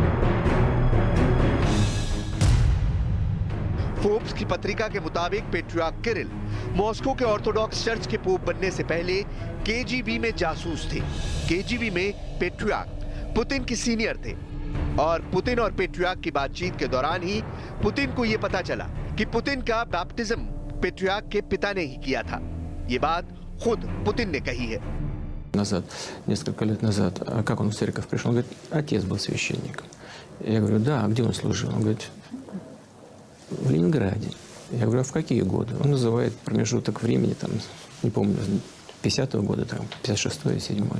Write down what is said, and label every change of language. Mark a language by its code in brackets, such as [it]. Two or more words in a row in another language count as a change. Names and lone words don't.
[hi] फोर्ब्स की पत्रिका के मुताबिक पेट्रियार्क किरिल मॉस्को के [en] Orthodox Church [hi] के पोप बनने से पहले केजीबी में जासूस थे। केजीबी में पेट्रियार्क पुतिन की सीनियर थे और पुतिन और पेट्रियार्क की बातचीत के दौरान ही पुतिन को यह पता चला कि पुतिन का बैप्टिज्म पेट्रियार्क के पिता ने ही किया था। ये बात खुद पुतिन ने कही है। [ru] назад, несколько лет назад, а как он в церковь пришел? Он говорит, отец был священником. Я говорю, да, а где он служил? Он говорит, в Ленинграде. Я говорю, а в какие годы? Он называет промежуток времени, там, не помню, 50-го года, там, 56-й, 7-й.